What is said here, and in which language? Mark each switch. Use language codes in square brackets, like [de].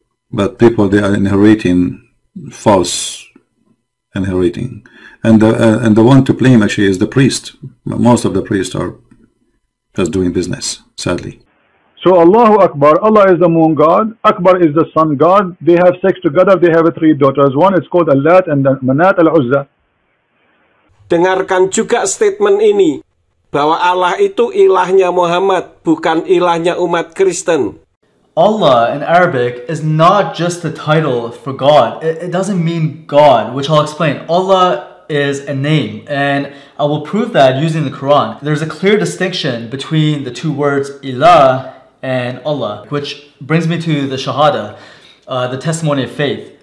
[en] But people, they are inheriting false inheriting, and the one to blame actually is the priest. Most of the priests are just doing business, sadly. So Allahu Akbar, Allah is the moon god, Akbar is the sun god. They have sex together, they have 3 daughters. One is called Allat and then Manat al-Uzza. [id] Dengarkan juga statement ini, bahwa Allah itu ilahnya Muhammad, bukan ilahnya umat Kristen. [en] Allah in Arabic is not just a title for God. It doesn't mean God, which I'll explain. Allah is a name, and I will prove that using the Quran. There's a clear distinction between the two words ilah and Allah, which brings me to the Shahada, the testimony of faith.